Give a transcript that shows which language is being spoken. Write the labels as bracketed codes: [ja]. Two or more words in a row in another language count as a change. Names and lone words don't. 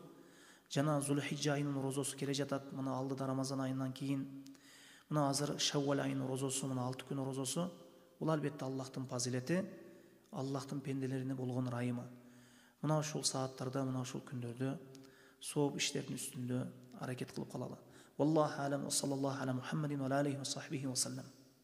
[ky] Жана Зулхижжа айынын орозосу келе жатат. Мына алдыда Рамазан айынан кийин мына азыр Шаввал айынын орозосу, мына 6 күн орозосу. Бул албетте Аллахтын фазилети, Аллахтын пенделерине болгон ырайымы. Мына ушул сааттарда, мына ушул күндөрдө сооп иштердин үстүндө аракет кылып калалы. [ar] والله أعلم وصلى الله على محمد وعليه وصحبه وسلم.